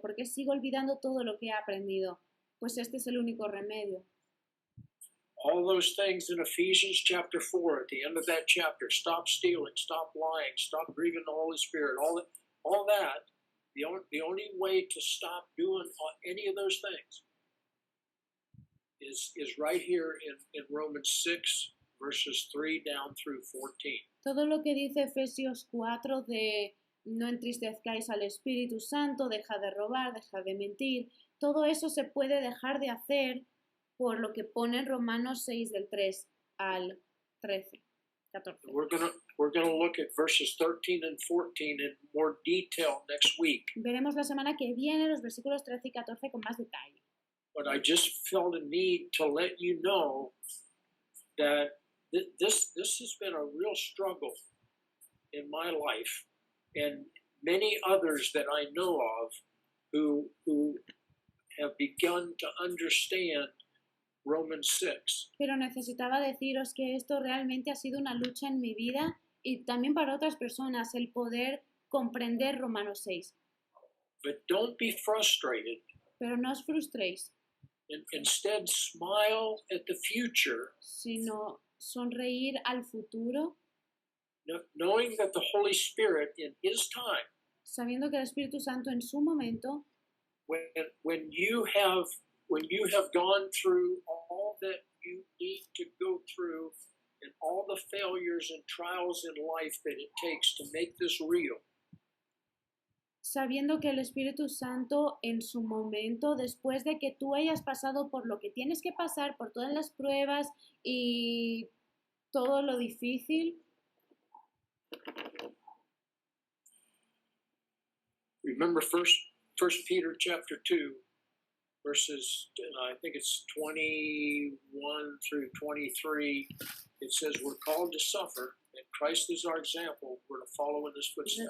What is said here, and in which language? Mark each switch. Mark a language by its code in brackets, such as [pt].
[es] ¿Por qué sigo olvidando todo lo que he aprendido? Pues este es el único remedio. [en] All those things in Ephesians chapter 4, at the end of that chapter, stop stealing, stop lying, stop grieving the Holy Spirit, all that, the only way to stop doing any of those things is right here in Romans 6, verses 3 down through 14. [es] Todo lo que dice Efesios 4 de no entristezcáis al Espíritu Santo, deja de robar, deja de mentir, todo eso se puede dejar de hacer por lo que pone en Romanos 6 del 3 al 13, 14. [en] We're gonna look at verses 13 and 14 in more detail next week. [es] Veremos la semana que viene los versículos 13 y 14 con más detalle. [en] But I just felt a need to let you know that this has been a real struggle in my life, and many others that I know of who have begun to understand Romans 6. [es] Pero necesitaba deciros que esto realmente ha sido una lucha en mi vida y también para otras personas el poder comprender Romanos 6. [en] But don't be frustrated. [es] Pero no os frustréis, [en] Instead, smile at the future, [es] sino sonreír al futuro, [en] knowing that the Holy Spirit in His time, [es] sabiendo que el Espíritu Santo en su momento, [en] when you have gone through all that you need to go through and all the failures and trials in life that it takes to make this real, [es] sabiendo que el Espíritu Santo en su momento, después de que tú hayas pasado por lo que tienes que pasar, por todas las pruebas y todo lo difícil, [en] remember First Peter chapter 2, verses, I think it's 21 through 23, it says we're called to suffer, and Christ is our example. We're to follow in His footsteps.